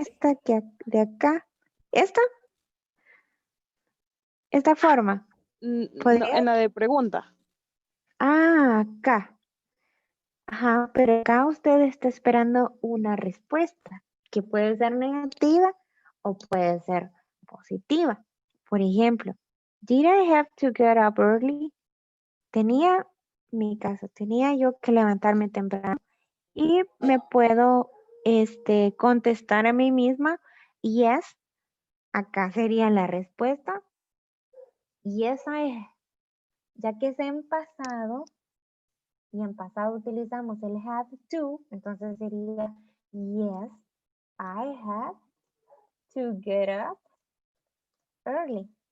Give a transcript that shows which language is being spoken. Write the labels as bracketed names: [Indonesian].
[Spanish] esta que de acá, esta, esta forma, no, podría, en la de pregunta. acá, ajá, pero acá usted está esperando una respuesta que puede ser negativa o puede ser positiva. Por ejemplo, [English] did I have to get up early? [Spanish] Tenía, mi caso, tenía yo que levantarme temprano y me puedo, contestar a mí misma, yes, acá sería la respuesta, [English] yes I, [Spanish] ya que es en pasado, y en pasado utilizamos el have to, entonces sería [English] yes, I had to get up early.